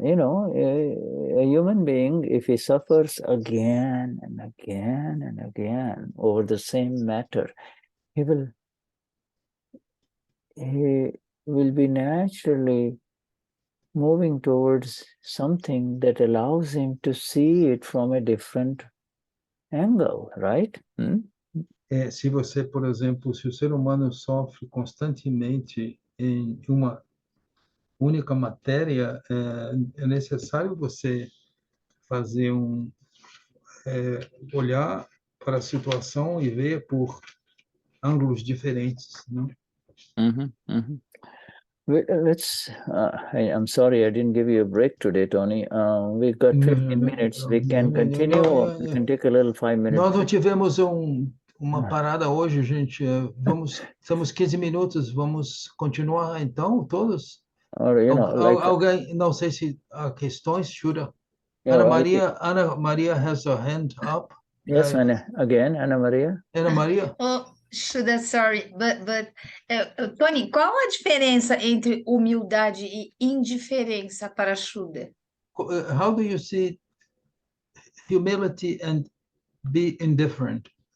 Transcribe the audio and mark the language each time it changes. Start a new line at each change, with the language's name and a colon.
English: You know, a human being, if he suffers again and again and again over the same matter, he will be naturally moving towards something that allows him to see it from a different angle, right?
Portuguese: Se você, por exemplo, se o ser humano sofre constantemente em uma única matéria, é necessário você fazer olhar para a situação e ver por ângulos diferentes, não?
English: Let's. I'm sorry I didn't give you a break today, Tony. We've got 15 minutes. We can continue. Or we can take a little 5 minutes.
Portuguese: Nós não tivemos uma parada hoje, gente. Estamos 15 minutos. Vamos continuar então, todos?
English: Or, you know, like,
Portuguese: alguém, não sei se há questões, Shuddha.
English: Yeah, Ana Maria has her hand up. Yes, Ana Maria. Ana Maria.
Portuguese: Oh, Shuddha,
English: sorry, but
Portuguese: Tony, qual a diferença entre humildade e indiferença para Shuddha?
English: How do you see humility and be indifferent?